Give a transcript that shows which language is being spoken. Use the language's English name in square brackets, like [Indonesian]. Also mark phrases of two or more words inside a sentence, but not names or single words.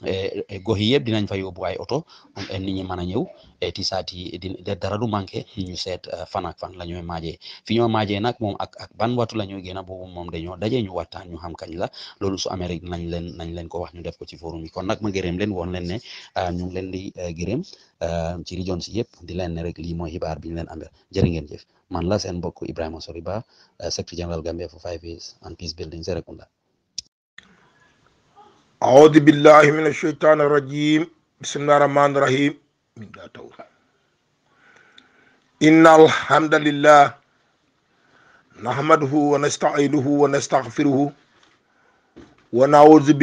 [Wolof] gox yi yëpp dinañ fa yóbbu ay oto nit ñi mën a ñëw tisaat yi dara du manqué ñu seet fan ak fan la ñooy maajee fi ñoo maajee nag moom ak ban waxtu la ñooy génn boobu moom dañoo dajee ñu waxtaan ñu xam kañ la loolu su amee rek nañ leen ko wax ñu def ko ci forum yi kon nag ma gërëm leen woon leen ne ñu ngi leen di gërëm ci région si yëpp di leen ne rek lii mooy xibaar bi ñu leen amee jërë ngeen jëf man la seen mbokk Ibrahima Sorry Bah [English] secretary general Gambia for 5 years and peace building Serekunda. [Arabic] أعوذ بالله من الشيطان الرجيم بسم الله الرحمن الرحيم إن الحمد لله نحمده ونستعينه ونستغفره ونعوذ